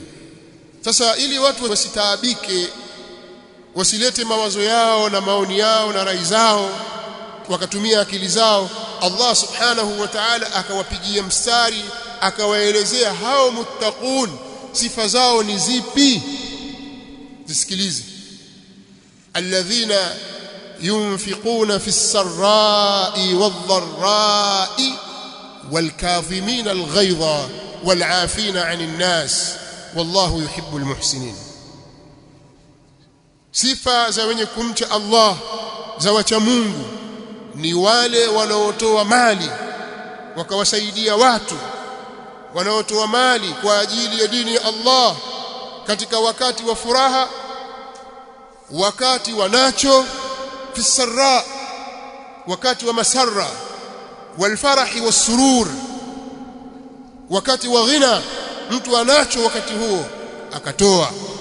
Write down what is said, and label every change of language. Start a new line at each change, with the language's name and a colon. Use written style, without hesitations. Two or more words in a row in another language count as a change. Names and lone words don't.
Swahili: Sasa ili watu wasitaabike, wasilete mawazo yao na maoni yao na rai zao, wakatumia akili zao,
Arabic: الله سبحانه وتعالى
Swahili: akawapigia mstari, akawaelezea hao muttaqun sifa zao ni zipi. Zisikilize.
Arabic: الذين ينفقون في السراء والضراء والكاظمين الغيظ والعافين عن الناس والله يحب المحسنين.
Swahili: Sifa za wenye kumcha Allah, za wacha Mungu, ni wale wanaotoa mali wakawasaidia watu, wanaotoa mali kwa ajili ya dini ya Allah katika wakati wa furaha, wakati wa nacho,
Arabic: في السراء,
Swahili: wakati wa masarra,
Arabic: والفرح والسرور,
Swahili: wakati wa ghina, mtu anacho wakati huo akatoa.